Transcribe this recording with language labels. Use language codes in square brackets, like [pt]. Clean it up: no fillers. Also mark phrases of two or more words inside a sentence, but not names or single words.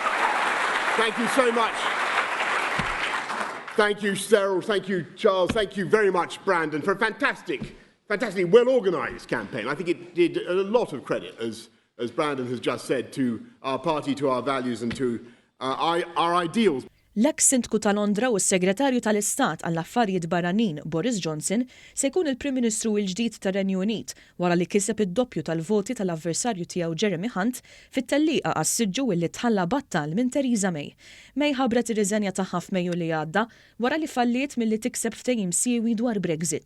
[en] Thank you so much. Thank you, Cheryl. Thank you, Charles. Thank you very much, Brandon, for a fantastically well-organised campaign. I think it did a lot of credit, as Brandon has just said, to our party, to our values and to our ideals. [mt] L-eks-Sindku ta' Londra u s-Segretarju tal-Istat għall-Affarijiet Barranin Boris Johnson se jkun il-Prim Ministru l-ġdid tar-Renju Unit wara li kiseb id-doppju tal-voti tal-avversarju tiegħu Jeremy Hunt fit-tellieqa għas-siġġu illi tħalla battal minn Theresa May. May ħabbret ir-riżenja tagħha f'Mejju li għadda wara li falliet milli tikseb ftehim siewi dwar Brexit.